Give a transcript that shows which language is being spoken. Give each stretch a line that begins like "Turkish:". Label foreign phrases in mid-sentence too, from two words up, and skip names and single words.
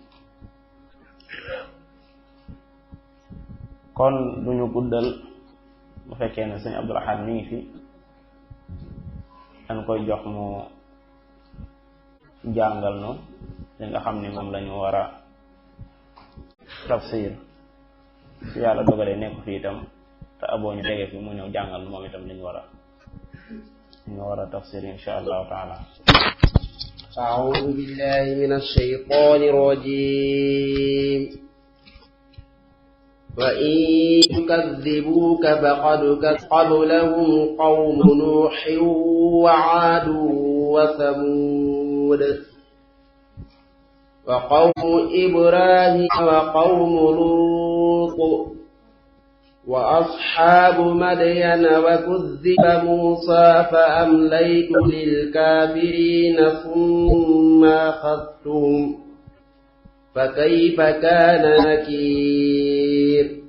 Wolof: kon duñu guddal, bu fekkee ne sëñ Abdul Ahad mi ngi fi, dañ koy jox mu jàngal nu li nga xam ni moom lañu war a tafsir. su yàlla dogalee nekk fi itam te aboo ñu dege fi mu ñëw jàngal moom itam li ñu war a tafsir
Arabic: إن شاء الله تعالى. أعوذ بالله من الشيطان الرجيم. وإن يكذبوك فقد كذب قبلهم قوم نوح وعاد وثمود وقوم إبراهيم وقوم لوط وأصحاب مدين وكذب موسى فأمليت للكافرين ثم أخذتهم فكيف كان نكير.